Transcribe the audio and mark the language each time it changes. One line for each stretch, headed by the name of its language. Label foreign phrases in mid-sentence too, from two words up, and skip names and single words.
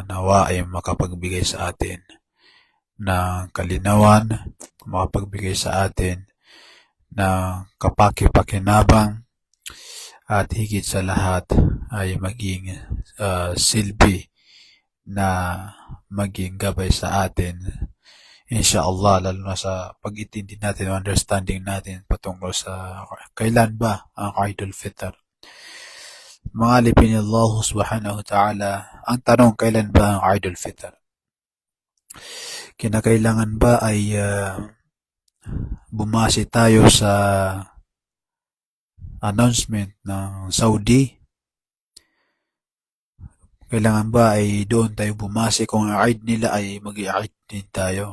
Filipino: nawa ay makapagbigay sa atin ng kalinawan, makapagbigay sa atin ng kapaki-pakinabang, at higit sa lahat ay maging silbi na maging gabay sa atin, inshallah, lalo na sa pag-intindi natin o understanding natin patungkol sa kailan ba ang Eidul Fitr. Mga alipin ni Allah
Arabic: سبحانه وتعالى,
Filipino: ang tanong, kailan ba ang Eidul Fitr? Kinakailangan ba ay bumase tayo sa announcement ng Saudi? Kailangan ba ay doon tayo bumase kung ang Eid nila ay mag-i-Eid din tayo?